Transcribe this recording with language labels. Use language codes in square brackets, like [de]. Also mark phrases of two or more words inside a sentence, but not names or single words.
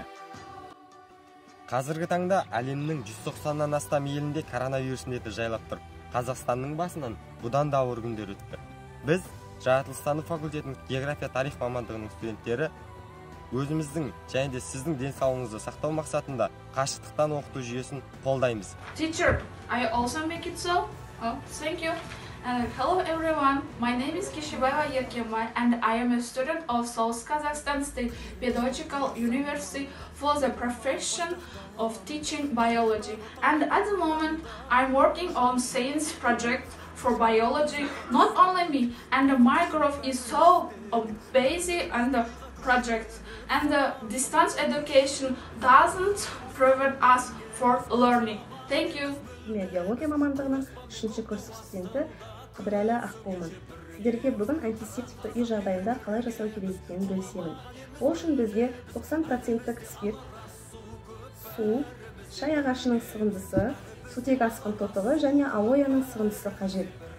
[kk] Қазіргі таңда әлемнің 190-нан астам елінде коронавирус індеті жайлап тұр. Қазақстанның басынан бұдан да ауыр күндер өтті. Біз жаратылыстану факультетінің география тарих мамандығының студенттері өзіміздің және де сіздің денсаулығыңызды сақтау мақсатында қашықтықтан оқыту жүйесін қолдаймыз. [en] Teacher, I also make it so. Oh, thank you. Hello everyone, my name is Kishibaya Yerkemay and I am a student of South Kazakhstan State Pedagogical University for the profession of teaching biology. And at the moment, I'm working on science project for biology. Not only me, and my group is so busy on the project. And the distance education doesn't prevent us for learning. Thank you. [kk] Биология мамандығының 3-ші курс студенті Қыдырәлі Ақболмын. Сіздерге бүгін антисептикті үй жағдайында қалай жасау керек екенін бөлісемін. Ол үшін бізге 90%-тік спирт, су, шай ағашының сығындысы, сутек асқын тотығы және алояның сығындысы қажет.